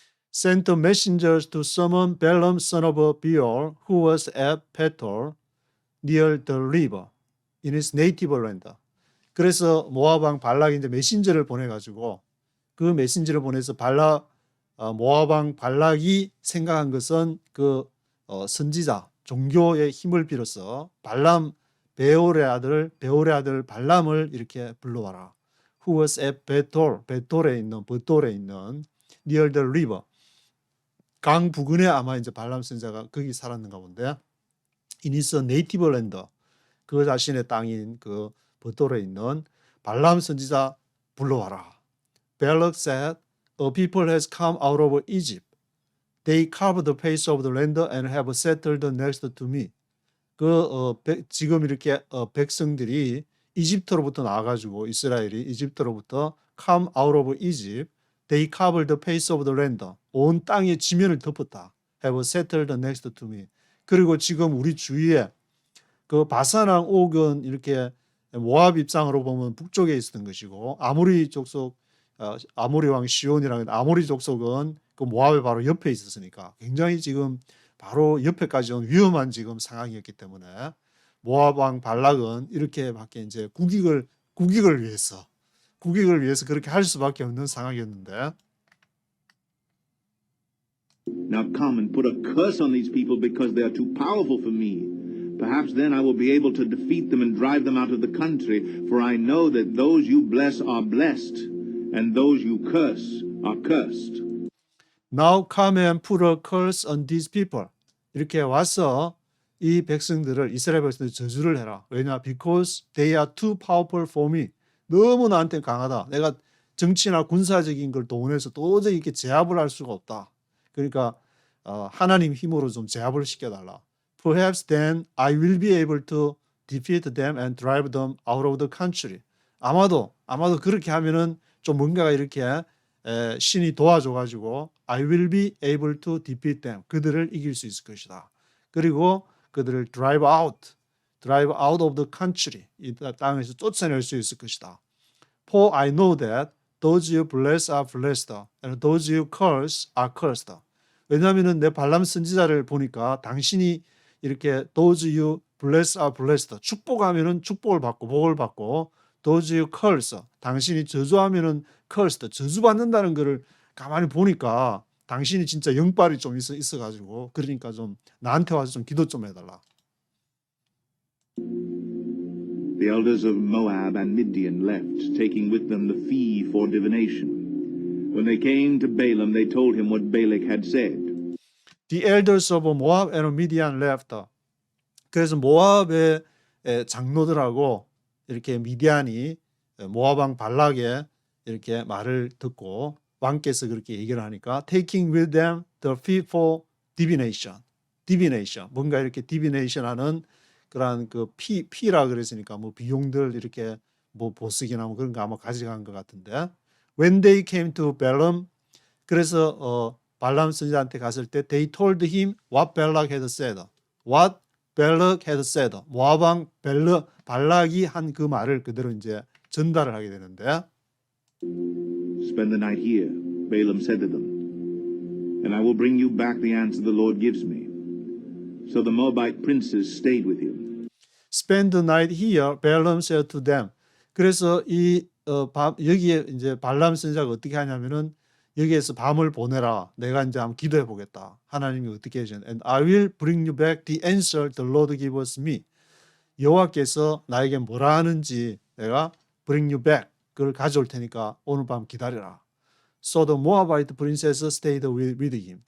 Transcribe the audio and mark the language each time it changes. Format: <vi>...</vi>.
<en>Sent messengers to summon Balaam son of Beor, who was at Pethor near the river in his native land.</en> <ko>그래서 모압 왕 발락이 이제 메신저를 보내가지고 그 메신저를 보내서 모압 왕 발락이 생각한 것은 그 선지자 종교의 힘을 빌어서 베올의 아들 발람을 이렇게 불러와라.</ko> <en>Who was at</en> <ko>베톨에 있는</ko> <en>near the river.</en> <ko>강 부근에 아마 이제 발람 선지자가 거기 살았는가 본데</ko> <en>in his native land.</en> <ko>그 자신의 땅인 그 베톨에 있는 발람 선지자 불러와라.</ko> <en>Balak said, a people has come out of Egypt. They carved the face of the land and have settled next to me.</en> <ko>지금 이렇게 백성들이 이집트로부터 나와가지고 이스라엘이 이집트로부터</ko> <en>come out of Egypt. They carved the face of the land.</en> <ko>온 땅의 지면을 덮었다.</ko> <en>Have settled next to me.</en> <ko>그리고 지금 우리 주위에 그 바산왕 옥은 이렇게 모압 입장으로 보면 북쪽에 있었던 것이고 아모리 족속 아모리 왕 시온이라는 아모리 족속은 그 모압의 바로 옆에 있었으니까 굉장히 지금 바로 옆에까지 온 위험한 지금 상황이었기 때문에 모압 왕 발락은 이렇게 밖에 이제 국익을 위해서 그렇게 할 수밖에 없는 상황이었는데.</ko> <en>Now come and put a curse on these people because they are too powerful for me. Perhaps then I will be able to defeat them and drive them out of the country, for I know that those you bless are blessed, and those you curse are cursed. Now come and put a curse on these people.</en> <ko>이렇게 와서 이 백성들을 이스라엘 백성들 저주를 해라. 왜냐?</ko> <en>Because they are too powerful for me.</en> <ko>너무 나한테 강하다. 내가 정치나 군사적인 걸 동원해서 도저히 이렇게 제압을 할 수가 없다. 그러니까 하나님 힘으로 좀 제압을 시켜달라.</ko> <en>Perhaps then I will be able to defeat them and drive them out of the country.</en> <ko>아마도 그렇게 하면은 좀 뭔가가 이렇게 신이 도와줘가지고</ko> <en>I will be able to defeat them.</en> <ko>그들을 이길 수 있을 것이다. 그리고 그들을</ko> <en>drive out of the country.</en> <ko>이 땅에서 쫓아낼 수 있을 것이다.</ko> <en>For I know that those you bless are blessed, and those you curse are cursed.</en> <ko>왜냐하면은 내 발람 선지자를 보니까 당신이 이렇게</ko> <en>those you bless are blessed.</en> <ko>축복하면은 축복을 받고 복을 받고</ko> <en>those you curse.</en> <ko>당신이 저주하면은 cursed. 저주받는다는 것을 가만히 보니까 당신이 진짜 영빨이 좀 있어가지고 그러니까 좀 나한테 와서 좀 기도 좀 해달라.</ko> <en>The elders of Moab and Midian left, taking with them the fee for divination. When they came to Balaam, they told him what Balak had said. The elders of Moab and Midian left.</en> <ko>그래서 모압의 장로들하고 이렇게 미디안이 모압 왕 발락의 이렇게 말을 듣고 왕께서 그렇게 얘기를 하니까</ko> <en>taking with them the fee for divination.</en> <ko>뭔가 이렇게 divination 하는 그런 그 피라 그랬으니까 뭐 비용들 이렇게 뭐 보석이나 뭐 그런 거 아마 가져간 것 같은데.</ko> <en>When they came to Balaam,</en> <ko>그래서 발람 선지자한테 갔을 때</ko> <en>they told him what Balak had said. What Balak had said.</en> <ko>모압 왕 발락이 한 그 말을 그대로 이제 전달을 하게 되는데.</ko> <en>Spend the night here, Balaam said to them, and I will bring you back the answer the Lord gives me. So the Moabite princes stayed with him. Spend the night here, Balaam said to them.</en> <ko>그래서 여기에 이제 발람 선지자가 어떻게 하냐면은 여기에서 밤을 보내라. 내가 이제 한번 기도해 보겠다. 하나님이 어떻게 해주는?</ko> <en>And I will bring you back the answer the Lord gives me.</en> <ko>여호와께서 나에게 뭐라 하는지 내가</ko> <en>bring you back.</en> <ko>그걸 가져올 테니까 오늘 밤 기다려라.</ko> <en>So the Moabite princess stayed with him.</en>